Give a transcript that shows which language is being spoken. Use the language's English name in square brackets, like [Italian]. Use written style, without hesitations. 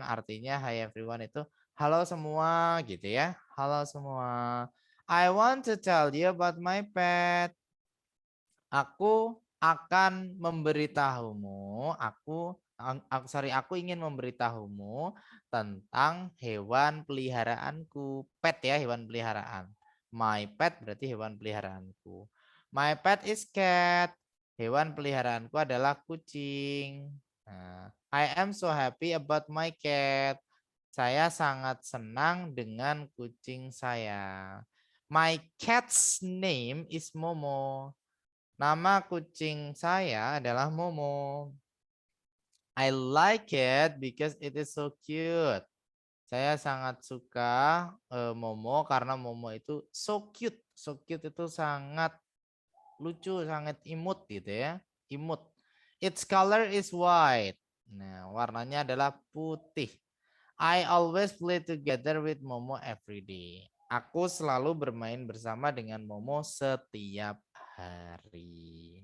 [Indonesian] Artinya [English] hi everyone [Indonesian] itu halo semua gitu ya. Halo semua. [English] I want to tell you about my pet. [Indonesian] Aku akan memberitahumu. Aku ingin memberitahumu tentang hewan peliharaanku. Pet ya, hewan peliharaan. [English] My pet [Indonesian] berarti hewan peliharaanku. [English] My pet is cat. [Indonesian] Hewan peliharaanku adalah kucing. [English] Nah, I am so happy about my cat. [Indonesian] Saya sangat senang dengan kucing saya. [English] My cat's name is Momo. [Indonesian] Nama kucing saya adalah Momo. [English] I like it because it is so cute. [Indonesian] Saya sangat suka Momo karena Momo itu [English] so cute. So cute [Indonesian] itu sangat lucu, sangat imut gitu ya. Imut. [English] Its color is white. [Indonesian] Nah, warnanya adalah putih. [English] I always play together with Momo every day. [Indonesian] Aku selalu bermain bersama dengan Momo setiap hari.